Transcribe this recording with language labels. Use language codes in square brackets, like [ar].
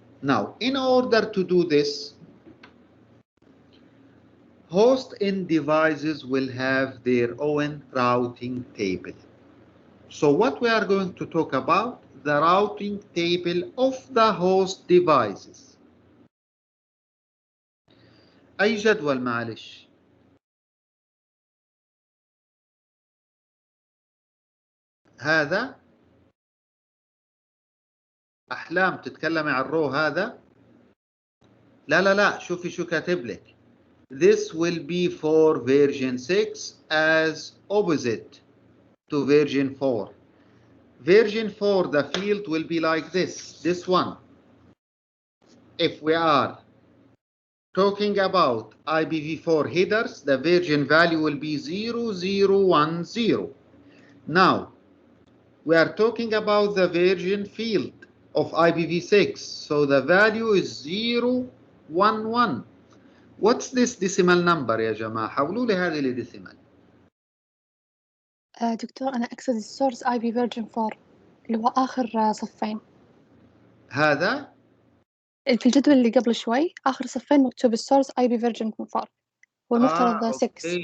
[en] Now, in order to do this, host end devices will have their own routing table. So what we are going to talk about, the routing table of the host devices. [ar] أي جدول معلش؟ هذا أحلام تتكلمي عن الرو هذا؟ لا شوفي شو كاتب لك. [en] This will be for version 6 as opposite to version 4. Version 4, the field will be like this one. If we are talking about IPv4 headers, the version value will be 0010. Now, we are talking about the version field of IPv6, so the value is 011. What's this decimal number [ar] يا جماعة؟ حولوا لي هذه لديسيمال. دكتور أنا أقصد السورس اي بي فيرجن 4 اللي هو آخر صفين. هذا؟ في الجدول اللي قبل شوي آخر صفين مكتوب السورس اي بي فيرجن 4 والمفترض 6.